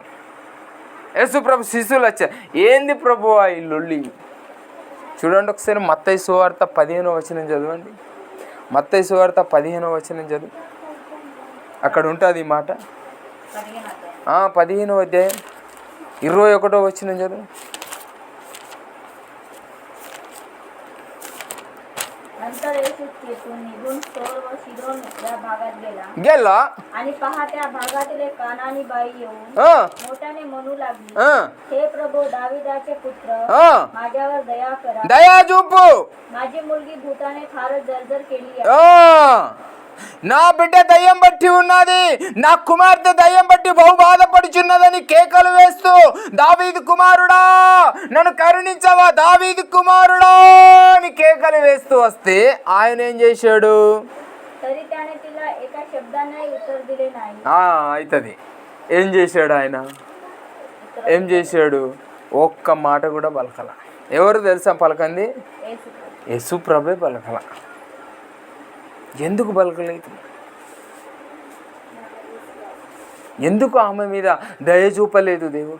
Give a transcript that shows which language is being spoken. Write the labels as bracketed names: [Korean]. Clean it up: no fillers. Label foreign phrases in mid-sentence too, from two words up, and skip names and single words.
[Telugu] యేసుప్రభు శిష్యులు వచ్చారు. ఏంది ప్రభు ఆ ఇల్లుల్లి? చూడండి ఒకసారి మత్తయి సువార్త 15వ వచనం చదవండి. మత్తయి సువార్త 15వ వచనం చదువు, అక్కడ ఉంటుంది ఈ మాట. 15వ అధ్యాయం 21వ వచనం చదువు. [Marathi] गेला आणि पहा त्या भागातील कानानी बाई येऊन मोठ्याने म्हणू लागली, हे प्रभू दाविदाचे पुत्र, माझ्यावर दया करा, [Telugu] दया చూపు, [Marathi] माझी मुलगी भूताने फारच जर्जर केली आहे. [Telugu] నా బిడ్డ దయ్యం బట్టి ఉన్నది, నా కుమార్తె దయ్యం బట్టి బహు బాధపడుచున్నదని కేకలు వేస్తూ, దావీదు కుమారుడా నన్ను కరుణించవా, దావీదు కుమారుడా అని కేకలు వేస్తూ వస్తే ఆయన ఏం చేశాడు? [Marathi] तरी त्याने तिला एका शब्दाने उत्तर दिले नाही. [Telugu] అవుతుంది. ఏం చేశాడు ఆయన? ఏం చేశాడు? ఒక్క మాట కూడా పలకల. ఎవరు తెలుసా పలకంది? యేసు ప్రభే పలకల. ఎందుకు పలకలేదు? ఎందుకు ఆమె మీద దయ చూపలేదు దేవుడు?